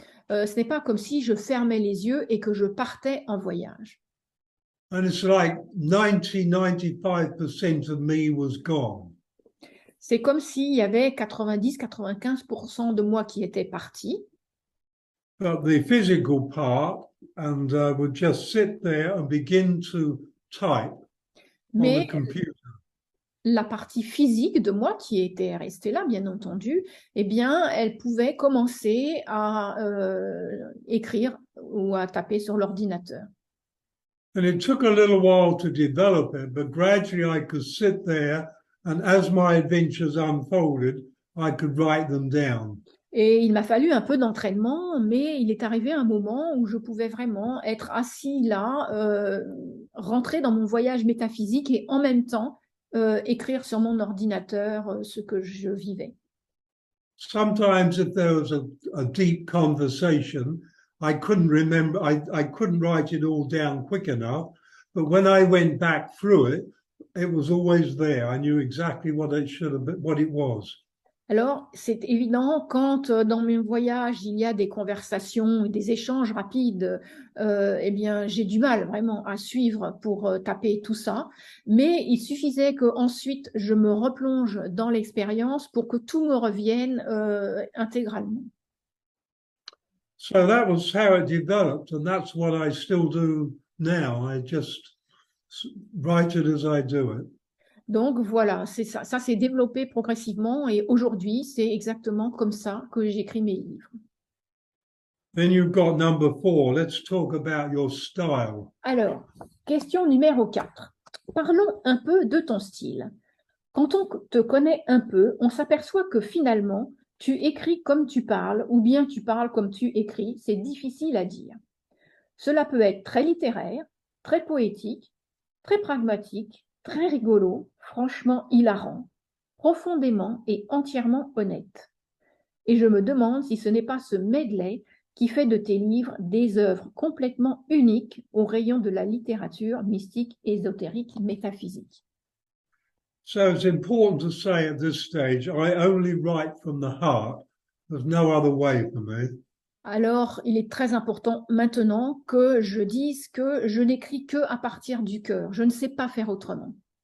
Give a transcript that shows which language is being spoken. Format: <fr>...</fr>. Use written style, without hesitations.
<fr>Ce n'est pas comme si je fermais les yeux et que je partais en voyage.</fr> <en>And it's like 95% of me was gone.</en> <fr>C'est comme s'il y avait 90-95% de moi qui était parti.</fr> <en>But the physical part, and would just sit there and begin to type on the computer.</en> <fr>La partie physique de moi qui était restée là, bien entendu, eh bien, elle pouvait commencer à écrire ou à taper sur l'ordinateur.</fr> <en>And it took a little while to develop it, but gradually I could sit there, and as my adventures unfolded, I could write them down.</en> <fr>Et il m'a fallu un peu d'entraînement, mais il est arrivé un moment où je pouvais vraiment être assis là, rentrer dans mon voyage métaphysique et en même temps écrire sur mon ordinateur ce que je vivais.</fr> <en>Sometimes if there was a deep conversation, I couldn't remember, I couldn't write it all down quick enough, but when I went back through it, it was always there. I knew exactly what it should have been, what it was.</en> <fr>Alors, c'est évident quand dans mes voyages, il y a des conversations, des échanges rapides, eh bien, j'ai du mal vraiment à suivre pour taper tout ça. Mais il suffisait qu'ensuite, je me replonge dans l'expérience pour que tout me revienne intégralement.</fr> <en>So that was how it developed, and that's what I still do now. I just write it as I do it.</en> <fr>Donc voilà, c'est ça. Ça s'est développé progressivement et aujourd'hui, c'est exactement comme ça que j'écris mes livres.</fr> <en>Then you've got number 4. Let's talk about your style.</en> <fr>Alors, question numéro 4. Parlons un peu de ton style. Quand on te connaît un peu, on s'aperçoit que finalement, tu écris comme tu parles ou bien tu parles comme tu écris. C'est difficile à dire. Cela peut être très littéraire, très poétique, très pragmatique, très rigolo, franchement hilarant, profondément et entièrement honnête. Et je me demande si ce n'est pas ce medley qui fait de tes livres des œuvres complètement uniques au rayon de la littérature mystique, ésotérique, métaphysique.</fr> <en>So it's important to say at this stage, I only write from the heart. There's no other way for me.</en> <fr>Alors, il est très important maintenant que je dise que je n'écris que à partir du cœur. Je ne sais pas faire autrement.</fr>